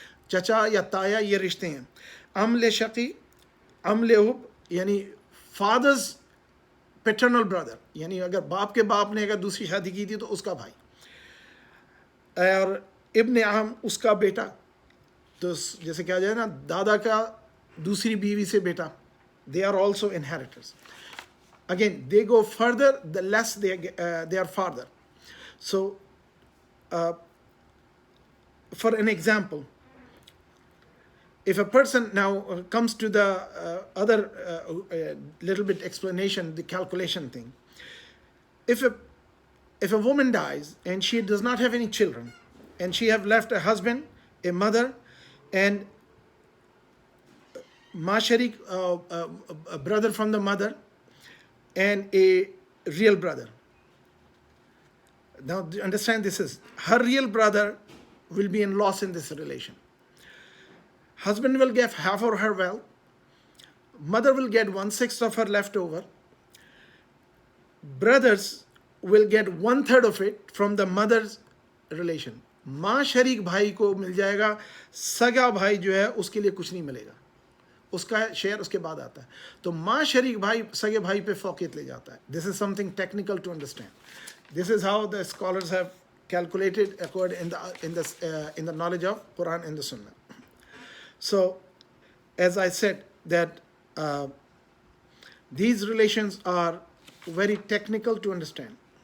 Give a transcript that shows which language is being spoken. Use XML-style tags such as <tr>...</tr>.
<hi>चचा या ताया ये रिश्ते हैं. अमले शकी, अमले उब यानी</hi> <en>father's paternal brother,</en> <hi>यानी अगर बाप के बाप ने अगर दूसरी शादी की थी तो उसका भाई, और इब्ने आम उसका बेटा. तो जैसे कहा जाए ना दादा का दूसरी बीवी से बेटा,</hi> <en>they are also inheritors. Again, they go further the less they are farther. So for an example, if a person now comes to the other little bit explanation, the calculation thing. If a woman dies and she does not have any children, and she have left a husband, a mother, and masharik, a brother from the mother, and a real brother. Now understand, this is her real brother will be in loss in this relation. Husband will get half of her wealth, mother will get 1/6 of her leftover, brothers will get 1/3 of it from the mother's relation.</en> <hi>माँ शरीक भाई को मिल जाएगा, सगा भाई जो है उसके लिए कुछ नहीं मिलेगा, उसका शेयर उसके बाद आता है. तो माँ शरीक भाई सगे भाई पे फौकियत ले जाता है.</hi> <en>This is something technical to understand. This is how the scholars have calculated according in the knowledge of Quran and the Sunnah. So, as I said, that these relations are very technical to understand.</en>